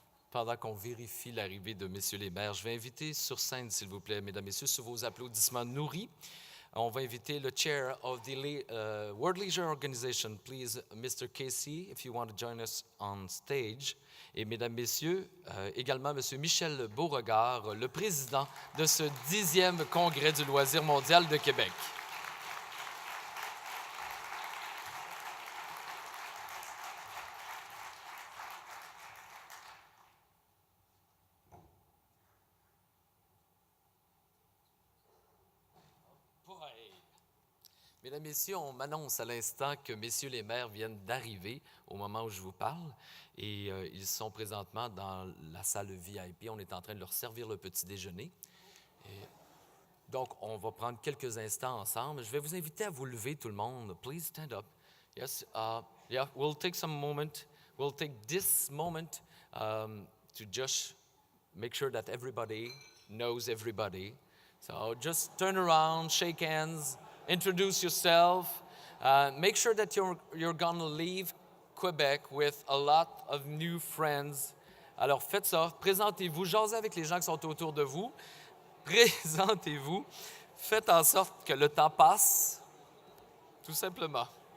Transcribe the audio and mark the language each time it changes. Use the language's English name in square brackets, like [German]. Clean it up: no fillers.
[French] Pendant qu'on vérifie l'arrivée de messieurs les maires, je vais inviter sur scène, s'il vous plaît, mesdames, messieurs, sous vos applaudissements nourris, on va inviter le [English] chair of the World Leisure Organization, please, Mr. Casey, if you want to join us on stage. [French] Et mesdames, messieurs, également monsieur Michel Beauregard, le président de ce 10e Congrès du loisir mondial de Québec. Mesdames, Messieurs, on m'annonce à l'instant que messieurs les maires viennent d'arriver au moment où je vous parle et ils sont présentement dans la salle VIP. On est en train de leur servir le petit déjeuner. Et donc, on va prendre quelques instants ensemble. Je vais vous inviter à vous lever, tout le monde. [English] Please stand up. Yes, yeah, we'll take some moment. We'll take this moment to just make sure that everybody knows everybody. So just turn around, shake hands. Introduce yourself. Make sure that you're going to leave Quebec with a lot of new friends. [French] Alors, faites ça. Présentez-vous. Jasez avec les gens qui sont autour de vous. Présentez-vous. Faites en sorte que le temps passe, tout simplement.